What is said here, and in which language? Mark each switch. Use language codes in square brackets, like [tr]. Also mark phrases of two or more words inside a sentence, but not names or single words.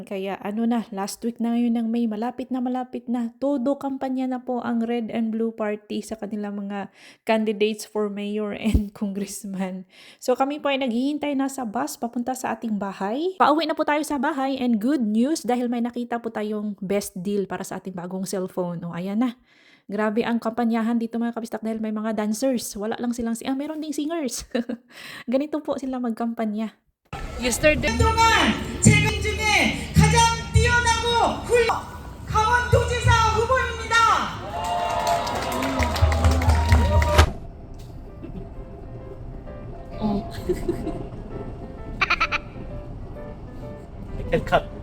[tl] Kaya [en] last week [tl] na ngayon ng May, malapit na. Todo kampanya na po ang Red and Blue Party sa kanilang mga [en] candidates for mayor and congressman. [tl] So kami po ay naghihintay na sa bus papunta sa ating bahay. Pauwi na po tayo sa bahay and [en] good news [tl] dahil may nakita po tayong [en] best deal [tl] para sa ating bagong cellphone. Ayan na. Grabe ang kampanyahan dito mga kabistak dahil may mga dancers. Wala lang silang meron ding singers. Ganito po sila magkampanya. [en] Yesterday. [ko] 동안 제가 중에 가장 뛰어나고 강원도지사 후보입니다. 컷.